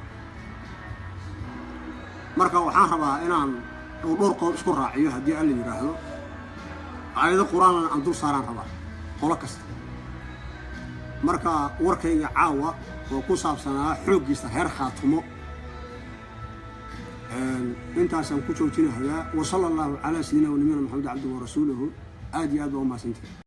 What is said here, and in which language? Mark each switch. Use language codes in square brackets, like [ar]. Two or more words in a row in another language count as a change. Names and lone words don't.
[so] marka waxaan rabaa inaan dhowr qodob isku raaciyo haddii alla yiraahdo ayada quraan aan dul saaran rabaa qolo kasta marka warkayga caawa oo ku saabsanaa xoogiisa heer khaatumo intaasaan ku joojinayaa [ar] وصلى الله على سيدنا ونبينا محمد عبده ورسوله [so] aad iyo aad waa mahadsantihiin